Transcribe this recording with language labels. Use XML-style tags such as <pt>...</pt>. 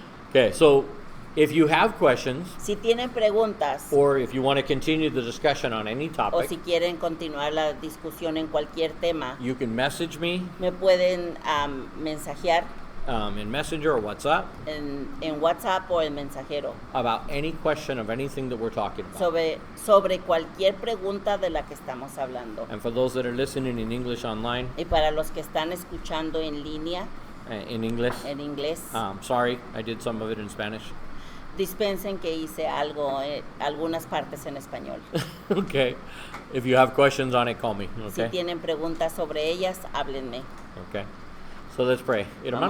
<en>Okay, so if you have questions,</en> <es>Si tienen preguntas</es> <en>or if you want to continue the discussion on any</en> <es>o</es> <en>topic,</en> <es>si quieren continuar la discusión en cualquier tema,</es> <en>you can message me</en> <es>me pueden mensajear</es> <en>in Messenger or WhatsApp</en> <es>en WhatsApp o en mensajero</es> <en>about any question of anything that we're talking about.</en> <es>sobre cualquier pregunta de la que estamos hablando.</es> <en>And for those that are listening in English online,</en> <es>Y para los que están escuchando en línea,</es> <en>in English,</en> <es>en inglés,</es> <en>sorry, I did some of it in Spanish.</en> <es>dispensen que hice algo, algunas partes en español.</es> <en>Okay, if you have questions on it, call me.</en> <es>Si</es> <en>Okay,</en> <es>tienen preguntas sobre ellas, háblenme.</es> <en>okay. So let's pray. Hermano,</en>